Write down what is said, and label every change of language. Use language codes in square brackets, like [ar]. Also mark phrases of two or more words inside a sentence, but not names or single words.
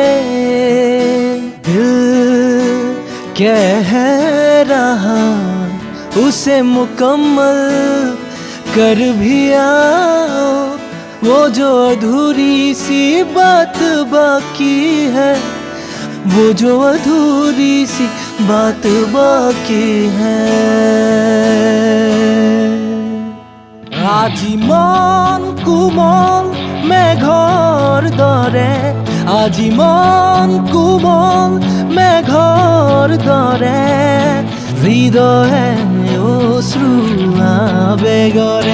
[hi] दिल कह रहा उसे मुकम्मल कर भी आओ, वो जो अधूरी सी बात बाकी है, वो जो अधूरी सी बात बाकी है। [as] আজি মন কোমল মেঘৰ দৰে, আজি মন কোমল মেঘৰ দৰে, হৃদয়ে অশ্ৰু আবেগৰে।